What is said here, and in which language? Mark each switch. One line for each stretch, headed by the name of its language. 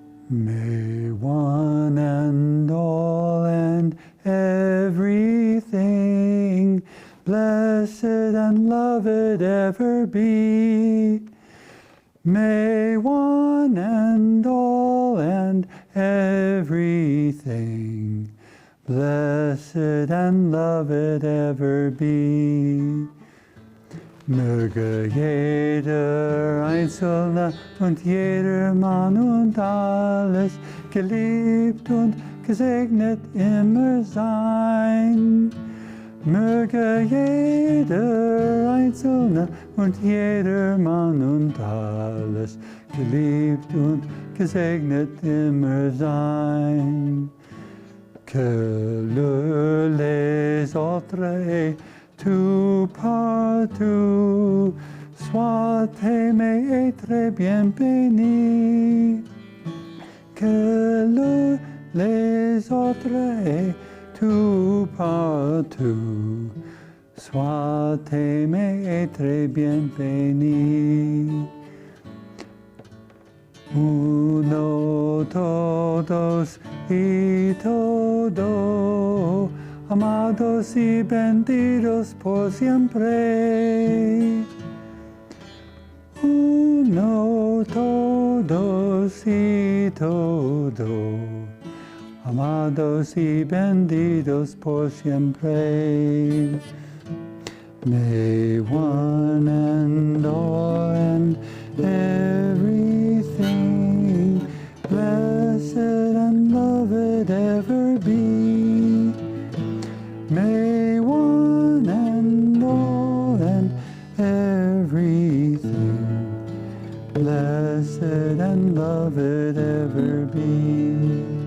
English: May one and all and everything blessed and loved ever be. May one and all and everything blessed and loved ever be.
German: Möge jeder Einzelne und jeder Mann und alles geliebt und gesegnet immer sein. Möge jeder Einzelne und jeder Mann und alles geliebt und gesegnet immer sein.
French: Que les autres et tout partout soient aimés et très bien bénis. Que les autres et tout partout Sois aimé et très bien béni.
Spanish: Uno, todos y todo, amados y benditos por siempre. Uno, todos y todo, amados y benditos por siempre.
English: May one and all and everything, blessed and loved ever be. May one and all and everything, blessed and loved ever be.